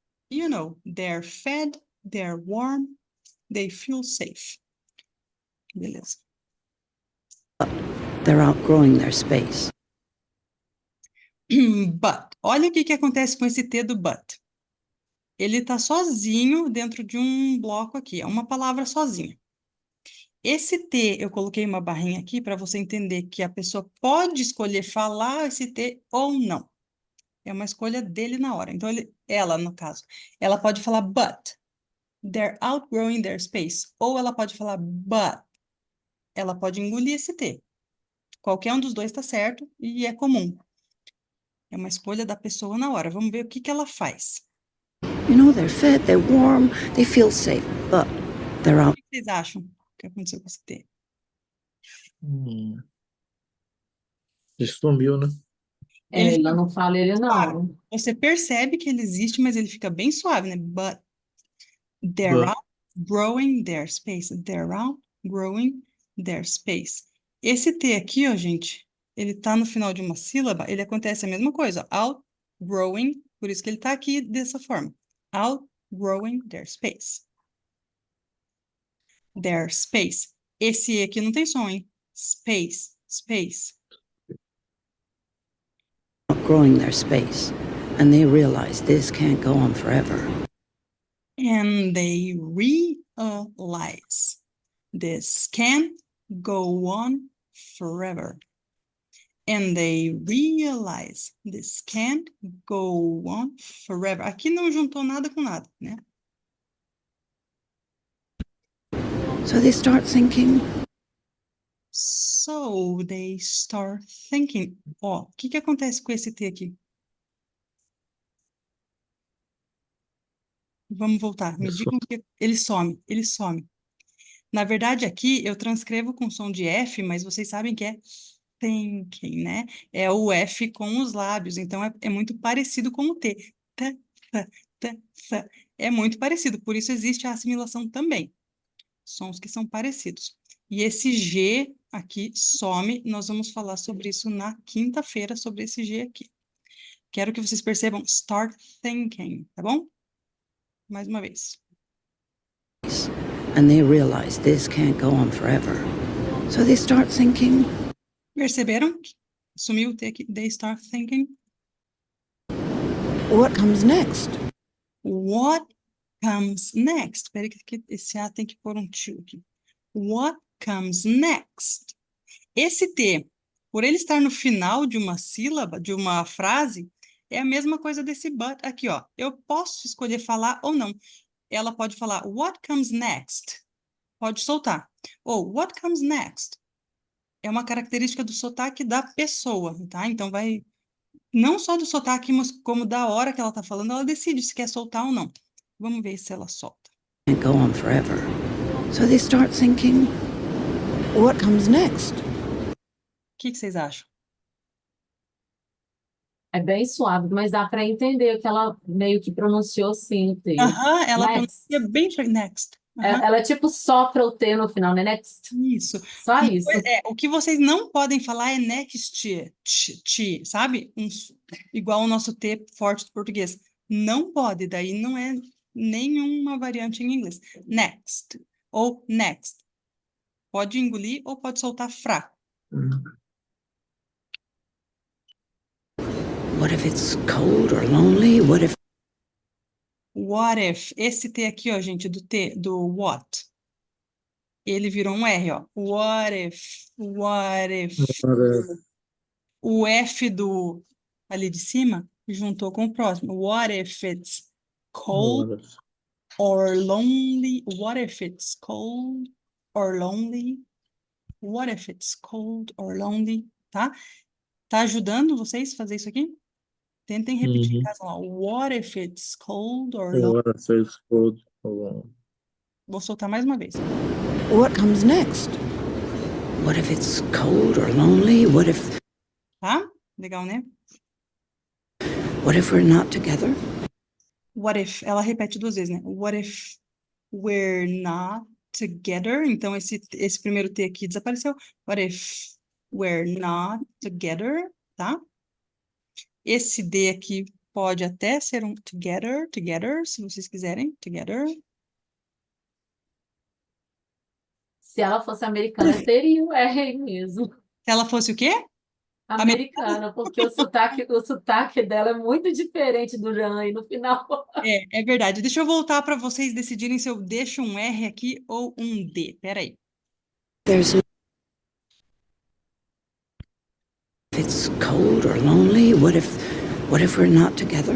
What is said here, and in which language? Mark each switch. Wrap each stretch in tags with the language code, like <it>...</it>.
<en>You know, they're fed, they're warm, they feel safe.</en> <pt>Beleza.</pt> <en>they're outgrowing their space. But.</en> <pt>Olha o que acontece com esse T do but. Ele está sozinho dentro de um bloco aqui. É uma palavra sozinha. Esse T, eu coloquei uma barrinha aqui para você entender que a pessoa pode escolher falar esse T ou não. É uma escolha dele na hora. Então, ela, no caso, ela pode falar but.</pt> <en>They're outgrowing their space.</en> <pt>Ou ela pode falar but. Ela pode engolir esse T. Qualquer um dos dois está certo e é comum. É uma escolha da pessoa na hora. Vamos ver o que ela faz.</pt> <en>You know, they're fed, they're warm, they feel safe. But they're</en> <pt>O</pt> <en>out.</en> <pt>que vocês acham que aconteceu com esse T? Isso sumiu, né? Ele Ela não fala ele não. Você percebe que ele existe, mas ele fica bem suave, né?</pt> <en>But they're But. outgrowing their space. They're outgrowing their space.</en> <pt>Esse T aqui, ó, gente, ele tá no final de uma sílaba, ele acontece a mesma coisa. Outgrowing, por isso que ele tá aqui dessa forma.</pt> <en>Outgrowing their space. Their space.</en> <pt>Esse E aqui não tem som, hein?</pt> <en>Space, space. Outgrowing their space. And they realize this can't go on forever. And they realize this can't go on forever. And they realize this can't go on forever.</en> <pt>Aqui não juntou nada com nada, né?</pt> <en>So they start thinking, So they start thinking.</en> <pt>Ó, o que acontece com esse T aqui? Vamos voltar. Me digam que ele some, ele some. Na verdade, aqui eu transcrevo com som de F, mas vocês sabem que é thinking, né? É o F com os lábios, então é muito parecido com o T. T, t, t, t. É muito parecido, por isso existe a assimilação também. Sons que são parecidos. E esse G aqui some, nós vamos falar sobre isso na quinta-feira, sobre esse G aqui. Quero que vocês percebam,</pt> <en>start thinking,</en> <pt>tá bom? Mais uma vez.</pt> <en>and they realize this can't go on forever. So they start thinking,</en> <pt>Perceberam? Sumiu o T aqui.</pt> <en>They start thinking. what comes next? What comes next?</en> <pt>Espera que esse A tem que pôr um tio aqui.</pt> <en>What comes next?</en> <pt>Esse T, por ele estar no final de uma sílaba, de uma frase, é a mesma coisa desse but aqui, ó. Eu posso escolher falar ou não. Ela pode falar</pt> <en>what comes next?</en> <pt>Pode soltar. Ou</pt> <en>what comes next?</en> <pt>É uma característica do sotaque da pessoa, tá? Então vai não só do sotaque, mas como da hora que ela tá falando, ela decide se quer soltar ou não. Vamos ver se ela solta.</pt> <en>Can't go on forever. So they start thinking, what comes next?</en> <pt>O que vocês acham? É bem suave, mas dá para entender que ela meio que pronunciou sim o T. Aham, ela</pt> <en>Next.</en> <pt>pronuncia bem next. Aham, Ela tipo sopra o T no final, né?</pt> <en>Next.</en> <pt>isso. Só isso. O que vocês não podem falar é next, sabe? Igual o nosso T forte do português. Não pode, daí não é nenhuma variante em inglês. Next ou next. Pode engolir ou pode soltar fraco.</pt> <en>What if it's cold or lonely? What if What if?</en> <pt>Esse T aqui, ó, gente, do what. Ele virou um R, ó.</pt> <en>What if? What if?</en> <pt>O F ali de cima juntou com o próximo.</pt> <en>What if it's cold or lonely? What if it's cold or lonely? What if it's cold or lonely?</en> <pt>Tá? Tá ajudando vocês a fazer isso aqui? Tentem repetir em Uhum. casa lá.</pt> <en>What if it's cold or lonely?</en> <pt>Agora fez</pt> <en>cold or</en> <pt>Vou soltar mais uma vez.</pt> <en>what comes next? What if it's cold or lonely? What if</en> <pt>Tá? Legal, né?</pt> <en>we're not together? What if?</en> <pt>Ela repete 2 vezes, né?</pt> <en>What if we're not together?</en> <pt>Então, esse primeiro T aqui desapareceu.</pt> <en>What if we're not together?</en> <pt>Tá? Esse D aqui pode até ser um together, se vocês quiserem.</pt> <en>Together.</en> <pt>Se ela fosse americana, teria o R mesmo. Se ela fosse o quê? Americana, porque o sotaque dela é muito diferente do Jan aí no final. É verdade. Deixa eu voltar para vocês decidirem se eu deixo um R aqui ou um D. Peraí.</pt> <en>There's if it's cold or lonely, what if we're not together?</en>